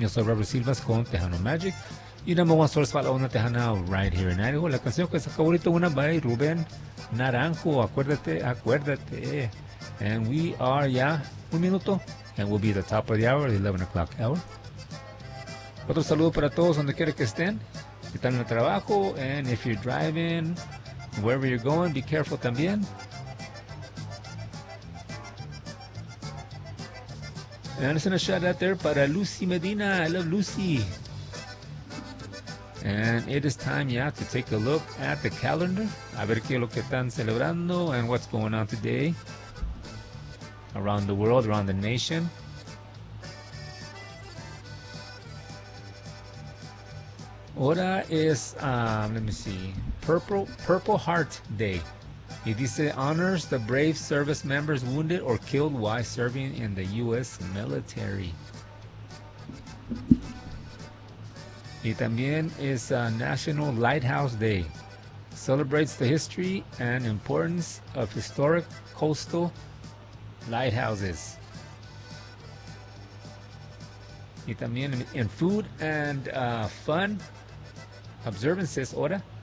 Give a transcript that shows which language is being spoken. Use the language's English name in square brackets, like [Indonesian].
[Spanish] Yo soy Robert Silvas con Tejano Magic. Y [English] number one source [Spanish] para una Tejana [English] right here in Idaho. [Spanish] La canción que es favorito una by Rubén Naranjo. Acuérdate, acuérdate. [English] And we are, yeah, [Spanish] un minuto. [English] And we'll be at the top of the hour, the 11 o'clock hour. [Spanish] Otro saludo para todos donde quiera que estén. Que están en el trabajo. [English] And if you're driving, wherever you're going, be careful también. And I'm going to shout out there para Lucy Medina. I love Lucy. And it is time, yeah, to take a look at the calendar. [Spanish] A ver qué es lo que están celebrando [English] and what's going on today. Around the world, around the nation. [Spanish] Ahora es, [English] let me see, Purple Heart Day. [Spanish] Y dice, [English] honors the brave service members wounded or killed while serving in the U.S. military. [Spanish] Y también es National Lighthouse Day. [English] Celebrates the history and importance of historic coastal lighthouses. [Spanish] Y también [English] in food and fun observances, ahora.